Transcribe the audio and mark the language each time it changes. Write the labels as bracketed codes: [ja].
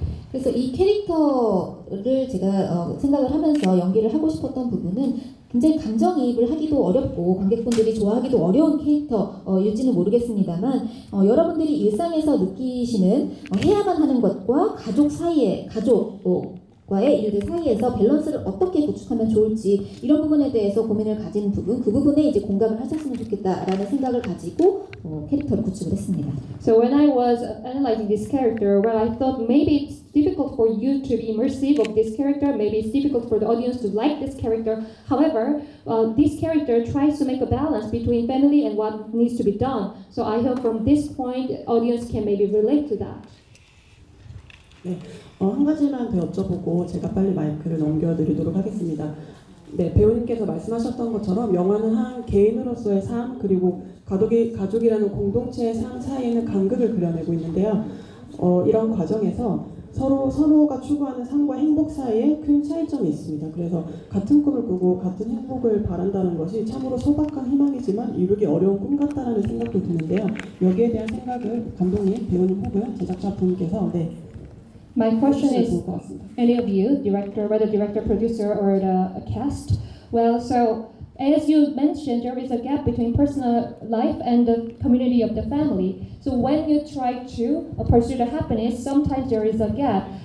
[ko] 그래서 이 캐릭터를 제가 생각을 하면서 연기를 하고 싶었던 부분은 굉장히 감정이입을 하기도 어렵고 관객분들이 좋아하기도 어려운 캐릭터일지는 모르겠습니다만 여러분들이 일상에서 느끼시는 해야만 하는 것과 가족 사이의 가족과의 일들 사이에서 밸런스를 어떻게 구축하면 좋을지 이런 부분에 대해서 고민을 가진 부분, 그 부분에 이제 공감을 하셨으면 좋겠다라는 생각을 가지고 캐릭터를 구축을 했습니다. [en] So when I was analyzing this character, well, I thought maybe it's difficult for you to be immersive of this character. Maybe it's difficult for the audience to like this character. However, this character tries to make a balance between family and what needs to be done. So I hope from this point, audience can maybe relate to that. [ko] 네, 한 가지만 더 여쭤보고 제가 빨리 마이크를 넘겨드리도록 하겠습니다. 네, 배우님께서 말씀하셨던 것처럼 영화는 한 개인으로서의 삶 그리고 가족이라는 공동체의 삶 사이에는 간극을 그려내고 있는데요. 이런 과정에서 서로가 추구하는 삶과 행복 사이에 큰 차이점이 있습니다. 그래서 같은 꿈을 꾸고 같은 행복을 바란다는 것이 참으로 소박한 희망이지만 이루기 어려운 꿈 같다라는 생각도 드는데요. 여기에 대한 생각을 감독님, 배우님 혹은 제작자 분께서 [en] My question is, any of you, director, whether director, producer, or the cast, well, so as you mentioned, there is a gap between personal life and the community of the family. So when you try to pursue the happiness, sometimes there is a gap.